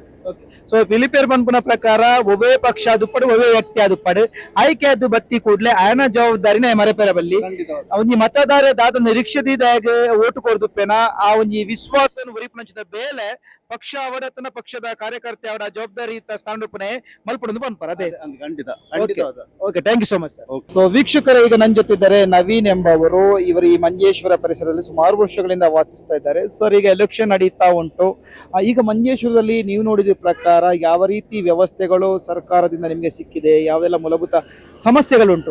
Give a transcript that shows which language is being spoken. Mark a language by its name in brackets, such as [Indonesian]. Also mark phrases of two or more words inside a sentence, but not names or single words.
[Tulu] ಸೊ ಫಿಲಿಪೇರ್ ಪನ್ಪುನ ಪ್ರಕಾರ ಒವೇ ಪಕ್ಷ ಆದುಪ್ಪಡು ಒವೇ ವ್ಯಕ್ತಿ ಆದುಪ್ಪಡು ಆಯ್ಕೆ ಆದ್ದು ಬತ್ತಿ ಕೂಡ್ಲೆ ಆಯನ ಜವಾಬ್ದಾರಿನ ಮರೆಪೆರ ಬಲ್ಲಿ ಒಂಜಿ ಮತದಾರ ದಾದ ನಿರೀಕ್ಷೆದಾಗ ಓಟು ಕೊಡ್ದುಪ್ಪೇನ ಆ ಒಂಜಿ ವಿಶ್ವಾಸನ ಉರಿಪುನಂಚಿದ ಬೇಲೆ ಪಕ್ಷ ಅವಡತನ ಪಕ್ಷದ ಕಾರ್ಯಕರ್ತೆ ಅವರ ಜವಾಬ್ದಾರಿ ಸ್ಥಾನಪನೆ ಮಲ್ಪಡೊಂದು ಪನ್ಪರ ಅದೇ ಖಂಡಿತ [English] okay thank you so much sir. [Kannada] ಸೊ ವೀಕ್ಷಕರು ಈಗ ನನ್ನ ಜೊತೆ ನವೀನ್ ಎಂಬವರು ಇವರು ಈ ಮಂಜೇಶ್ವರ ಪರಿಸರದಲ್ಲಿ ಸುಮಾರು ವರ್ಷಗಳಿಂದ ವಾಸಿಸ್ತಾ ಇದ್ದಾರೆ. ಸರ್ ಈಗ ಎಲೆಕ್ಷನ್ ನಡೀತಾ ಉಂಟು, ಈಗ ಮಂಜೇಶ್ವರದಲ್ಲಿ ನೀವು ನೋಡಿದ ಪ್ರಕಾರ ಯಾವ ರೀತಿ ವ್ಯವಸ್ಥೆಗಳು ಸರ್ಕಾರದಿಂದ ನಿಮಗೆ ಸಿಕ್ಕಿದೆ, ಯಾವೆಲ್ಲ ಮೂಲಭೂತ ಸಮಸ್ಯೆಗಳುಂಟು?